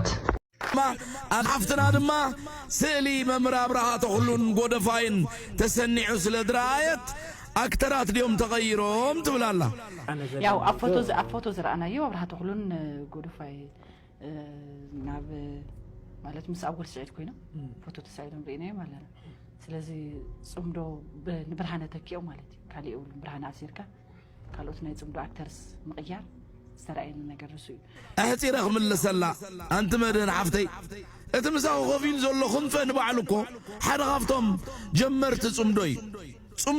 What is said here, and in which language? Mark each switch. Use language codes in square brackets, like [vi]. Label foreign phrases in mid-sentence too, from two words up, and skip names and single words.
[ti] ኣሓፍትና ድማ ስእሊ መምህር ኣብርሃ ተኽሉን ጎደፋይን ተሰኒዑ ስለድራየት ኣክተራት ዲዮም ተቐይሮም ትብላላ ያው ኣፎቶ ዝረአናዮ ኣብርሃ ተኽሉን ጎደፋይ ናብ ማለት ምስ ኣወል ስዒድ ኮይኖም ፎቶ ተሳኢሎም ርኢናዮ [am] ማለት ነው ስለዚህ [ti] ጽምዶ ንብርሃነ ተኪኦ ማለት ካሊእ እውን ብርሃነ ኣሲርካ ካልኦት ናይ ጽምዶ ኣክተርስ ምቕያር ዝተራእየኒ ነገር እሱ እዩ ኣሕፂረ ክምለሰላ ኣንቲ መድህን ሓፍተይ እቲ ምሳኹ ኮፊሉ ዘሎ ክንፈ ንባዕሉ እኮ ሓደ ካብቶም ጀመርቲ ጽምዶ እዩ ጽምዶ